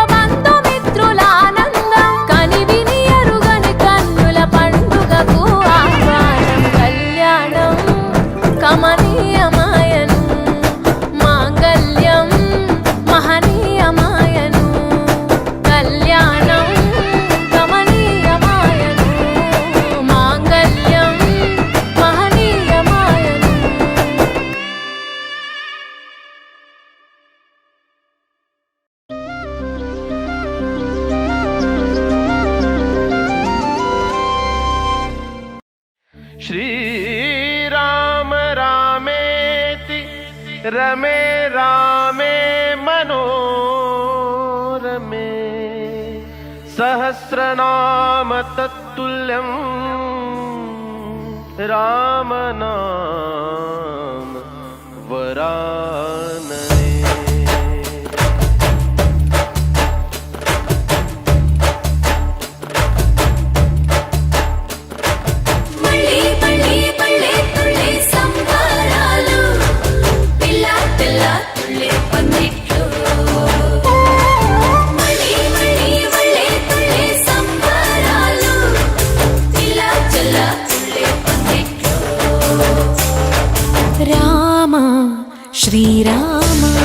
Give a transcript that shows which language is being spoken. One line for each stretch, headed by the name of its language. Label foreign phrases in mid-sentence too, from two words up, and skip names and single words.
Telugu: బంధుమిత్రుల ఆనందం కనివిని ఎరుగని కన్నుల పండుగకు ఆహ్వానం కళ్యాణం కమనీయమాయను మాంగళ్యం మహనీయమాయను కళ్యాణం కమనీయమాయను మాంగళ్యం మహనీయమాయను
Sanskrit: श्रीराम रामेति रमे रामे मनोरमे सहस्रनाम तत्तुल्यं रामनाम वरानने
Telugu: మళ్ళీ మళ్ళీ మళ్ళీ తుళ్ళే సంబరాలు పిల్ల పిల్ల తుళ్ళే పందిట్లు మళ్ళీ మళ్ళీ మళ్ళీ తుళ్ళే సంబరాలు పిల్ల పిల్ల తుళ్ళే పందిట్లు రామ శ్రీరామ